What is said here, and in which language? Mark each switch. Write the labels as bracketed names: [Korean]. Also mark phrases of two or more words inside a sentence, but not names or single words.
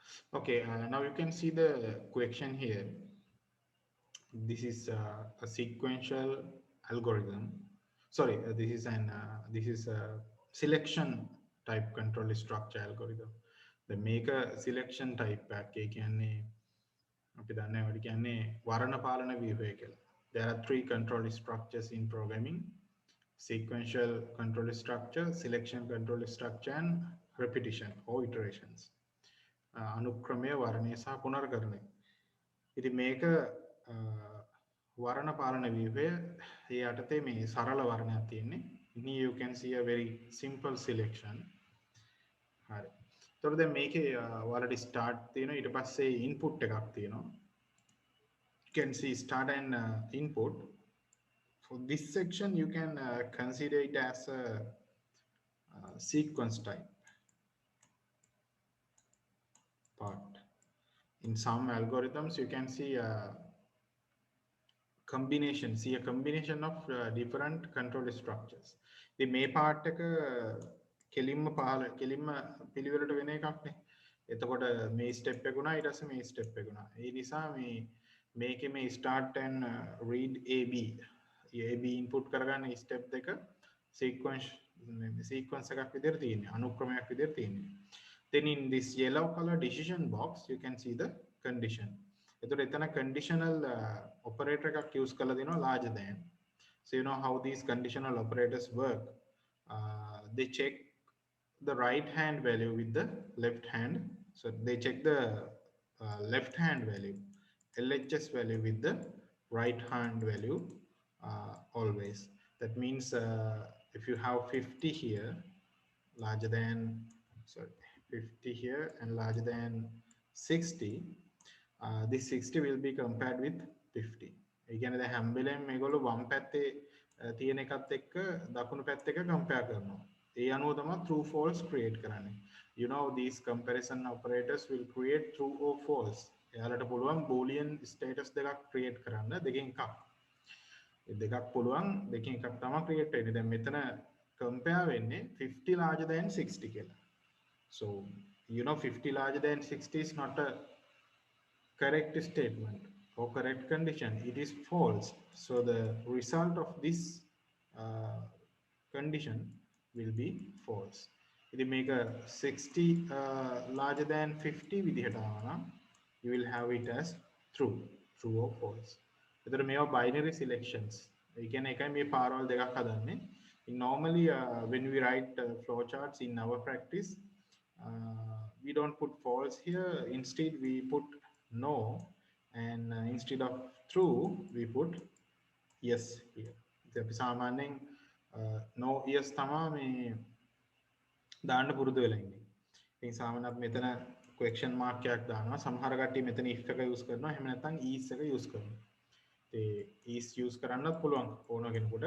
[English] Okay, now you can see the question here. This is a sequential algorithm. Sorry, this is a selection type control structure algorithm. The make a selection type pack [Sinhala] කියන්නේ අපි දන්නේ ඔය කියන්නේ වර්ණ පාලන ව්‍යුහය කියලා. [English] There are three control structures in programming: sequential control structure, selection control structure, and repetition or iterations. [Sinhala] අනුක්‍රමය, වර්ණය සහ පුනර්කරණය. ඉතින් මේක වර්ණ පාලන ව්‍යුහය ඒ යටතේ මේ සරල වර්ණයක් තියෙන්නේ. [English] Here you can see a very simple selection. [Sinhala] හරි. එතකොට දැන් මේකේ ඔයාලට start තියෙනවා, ඊට පස්සේ input එකක් තියෙනවා. [English] You can see start and input. For this section you can consider it as a sequence type part. In some algorithms you can see a combination of different control structures. The may part [Sinhala] එක කෙලින්ම පිළිවෙලට වෙන එකක් නේ. එතකොට මේ ස්ටෙප් එක උනා, ඊට පස්සේ මේ ස්ටෙප් එක උනා. ඒ නිසා මේකේ මේ [English] start and read AB input [Sinhala] කරගන්න ස්ටෙප් දෙක sequence එකක් විදිහට තියෙන්නේ, අනුක්‍රමයක් විදිහට තියෙන්නේ. [English] Then in this yellow color decision box you can see the condition. [Sinhala] එතකොට එතන conditional operator එකක් use කරලා දෙනවා [English] larger than. So you know how these conditional operators work. They check the right hand value with the left hand. So they check the left hand value, LHS value, with the right hand value always. That means if you have 50 here larger than 50 here and larger than 60, this 60 will be compared with 50. [Sinhala] ඒ කියන්නේ දැන් හැම වෙලේම මේගොල්ලෝ වම් පැත්තේ තියෙන එකත් එක්ක දකුණු පැත්ත එක compare කරනවා. ඒ අනුව තමයි [English] true false [Sinhala] create කරන්නේ. [English] You know these comparison operators will create true or false. [Sinhala] එයාලට පුළුවන් [English] boolean status [Sinhala] දෙකක් create කරන්න, දෙකෙන් එකක්. ඒ දෙකක් පුළුවන්, දෙකෙන් එකක් තමයි create වෙන්නේ. දැන් මෙතන compare වෙන්නේ [English] 50 larger than 60 [Sinhala] කියලා. [English] So you know 50 larger than 60 is not a correct statement or correct condition. It is false. So the result of this condition will be false. If you make a 60 larger than 50 [Sinhala] විදිහට ආවනම් [English] you will have it as true or false. [Sinhala] එතකොට මේවා [English] binary selections. [Sinhala] ඒ කියන්නේ එකයි මේ පාරවල් දෙකක් හදන්නේ. [English] Normally when we write flowcharts in our practice, we don't put false here. Instead we put no, and instead of true we put yes here. [Sinhala] අපි සාමාන්‍යයෙන් [English] no yes [Sinhala] තමයි මේ දාන්න පුරුදු වෙලා ඉන්නේ. ඉතින් සාමාන්‍යයෙන් අපි මෙතන [English] question mark [Sinhala] එකක් දානවා. සමහර කට්ටිය මෙතන if එක use කරනවා, එහෙම නැත්නම් is එක use කරනවා. ඒ is use කරන්නත් පුළුවන් ඕන කෙනෙකුට.